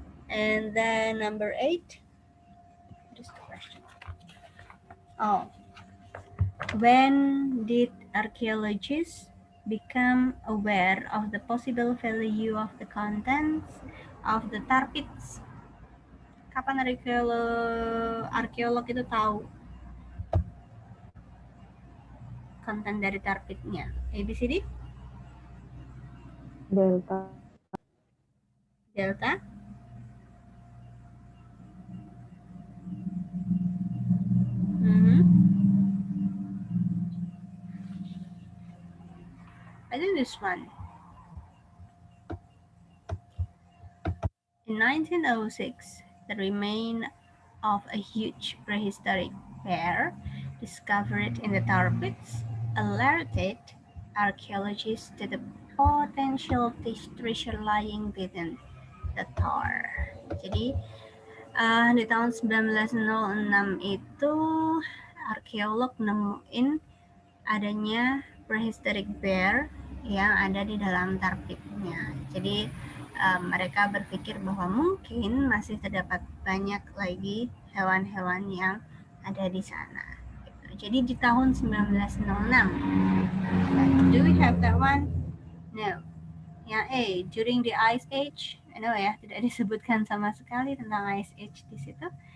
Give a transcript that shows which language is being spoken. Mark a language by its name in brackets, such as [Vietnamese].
[English] And then number 8. What is the question? Oh. When did archaeologists become aware of the possible value of the contents of the tar pits? [Indonesian] Kapan arkeolog itu tahu konten dari tar pitnya? [English] ABCD? Delta. Delta? I think this one. In 1906, the remain of a huge prehistoric bear discovered in the tar pits alerted archaeologists to the potential treasure lying within the tar. [Indonesian] Jadi di tahun 1906 itu arkeolog nemuin adanya [English] prehistoric bear [Indonesian] yang ada di dalam tar pitnya. Jadi mereka berpikir bahwa mungkin masih terdapat banyak lagi hewan-hewan yang ada di sana. Jadi di tahun 1906. [English] Do we have that one? No. [Indonesian] Yang A, during the Ice Age. No ya, tidak disebutkan sama sekali tentang Ice Age di situ.